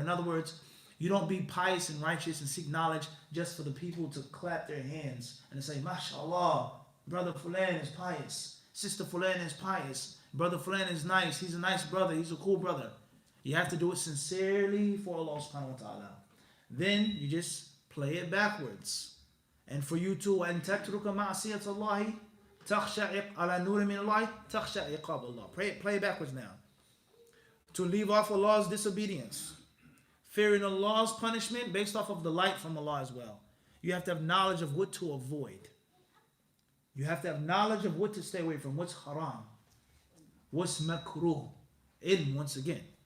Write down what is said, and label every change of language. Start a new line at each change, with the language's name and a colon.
English: In other words, you don't be pious and righteous and seek knowledge just for the people to clap their hands and say, MashaAllah, brother Fulan is pious. Sister Fulan is pious. Brother Fulan is nice. He's a nice brother. He's a cool brother. You have to do it sincerely for Allah subhanahu wa ta'ala. Then you just play it backwards. And for you to
Arabic: أن تترك معصية الله تخشى على نور من الله تخشى عقاب الله.
English: Play it backwards now. To leave off Allah's disobedience. Fearing Allah's punishment based off of the light from Allah as well. You have to have knowledge of what to avoid. You have to have knowledge of what to stay away from. What's haram. What's makruh. Ilm once again.